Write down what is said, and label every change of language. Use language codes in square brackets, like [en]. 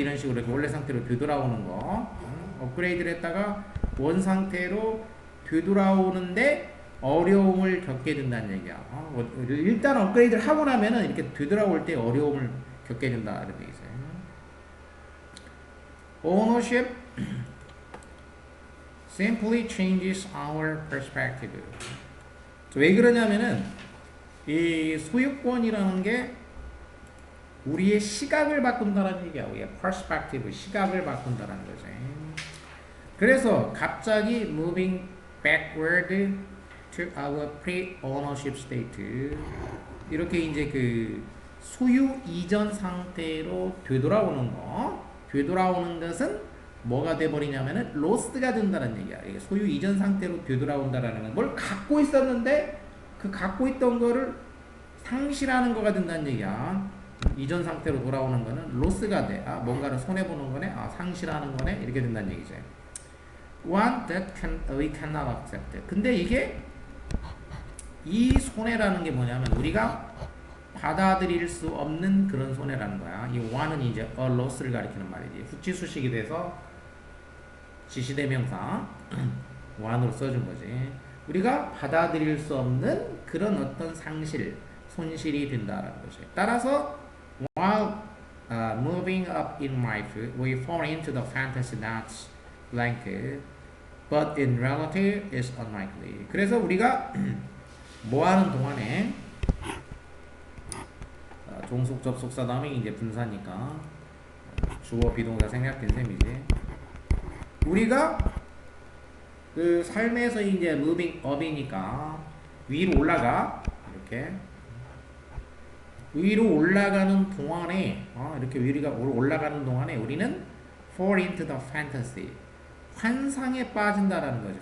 [ko] 이런 식으로 이렇게 원래 상태로 되돌아오는 거. 업그레이드를 했다가 원 상태로 되돌아오는데 어려움을 겪게 된다는 얘기야. 일단 업그레이드를 하고 나면은 이렇게 되돌아올 때 어려움을 겪게 된다 이런 얘기죠. [en] Ownership simply changes our perspective. [ko] 왜 그러냐면은 이 소유권이라는 게 우리의 시각을 바꾼다는 얘기야. 우리의 perspective, 시각을 바꾼다는 거지. 그래서 갑자기 [en] moving backward to our pre-ownership state [ko] 이렇게 이제 그 소유 이전 상태로 되돌아오는 거 되돌아오는 것은 뭐가 돼버리냐면은 로스가 된다는 얘기야. 이게 소유 이전 상태로 되돌아온다라는 건 뭘 갖고 있었는데 그 갖고 있던 거를 상실하는 거가 된다는 얘기야. 이전 상태로 돌아오는 거는 로스가 돼. 아, 뭔가를 손해보는 거네. 아, 상실하는 거네. 이렇게 된다는 얘기지. [en] One that we cannot accept. [ko] 근데 이게 이 손해라는 게 뭐냐면 우리가 받아들일 수 없는 그런 손해라는 거야. 이 one은 이제 a loss를 가리키는 말이지. 후치수식이 돼서 지시대명사 one으로 써준 거지. 우리가 받아들일 수 없는 그런 어떤 상실, 손실이 된다라는 거지. 따라서 [en] while moving up in life, we fall into the fantasy that's blank, but in reality is unlikely. [ko] 그래서 우리가 뭐 하는 동안에 종속 접속사 다음에 이제 분사니까 주어 비동사 생략된 셈이지. 우리가 그 삶에서 이제 [en] moving up [ko] 이니까 위로 올라가 이렇게 위로 올라가는 동안에 이렇게 위로 올라가는 동안에 우리는 [en] fall into the fantasy [ko] 환상에 빠진다라는 거죠.